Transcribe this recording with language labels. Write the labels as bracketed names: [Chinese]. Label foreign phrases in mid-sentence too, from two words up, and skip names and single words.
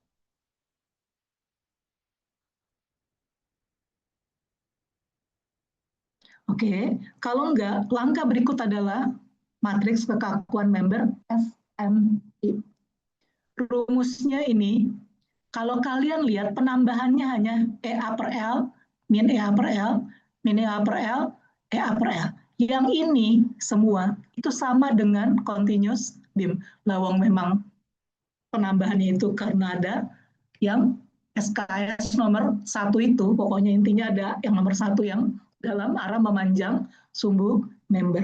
[Indonesian] Oke, kalau enggak, langkah berikut adalah matriks kekakuan member SMI. Rumusnya ini, kalau kalian lihat penambahannya hanya EA per L, min EA per L, min EA per L, EA per L. Yang ini semua itu sama dengan [English] continuous beam. [Indonesian] Lawang memang penambahannya itu karena ada yang SKS nomor 1 itu, pokoknya intinya ada yang nomor 1 yang dalam arah memanjang sumbu member.